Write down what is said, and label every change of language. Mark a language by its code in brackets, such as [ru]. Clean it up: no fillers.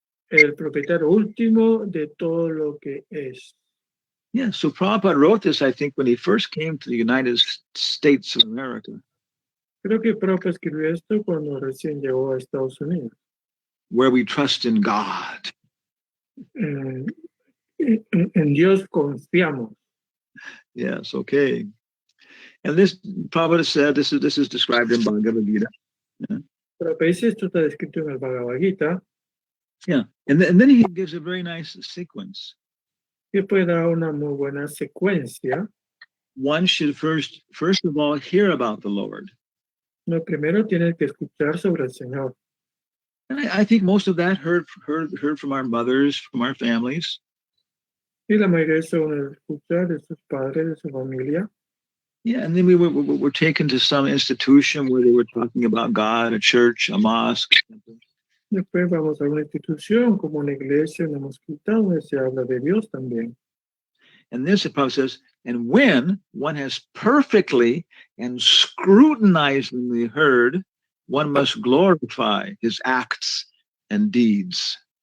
[es] el propietario último de todo lo que es. [en] Yeah, so Prabhupada wrote this, I think, when he first came to the United States of America, [es] Creo que Prabhupada escribió esto cuando recién llegó a Estados Unidos. [en] where we trust in God. [es] En Dios confiamos. [en] Yes, okay. And this, Prabhupada said, this is described in Bhagavad Gita. [es] Pero dice esto está descrito en el Bhagavad Gita, [en] Yeah, and then he gives a very nice sequence. [es] que puede dar una muy buena secuencia. [en] One should first of all hear about the Lord. [es] Lo primero tienes que escuchar sobre el Señor. [en] And I think most of that heard from our mothers, from our families. [es] Y la mayoría se van a escuchar de sus padres, de su familia. [en] Yeah, and then we were taken to some institution where they were talking about God, a church, a mosque. [es] Después vamos a una institución como una iglesia, una mosquita, donde se habla de Dios también. [en] And this, the Prabhupada says, And when one has perfectly and scrutinizingly heard, one must glorify his acts and deeds.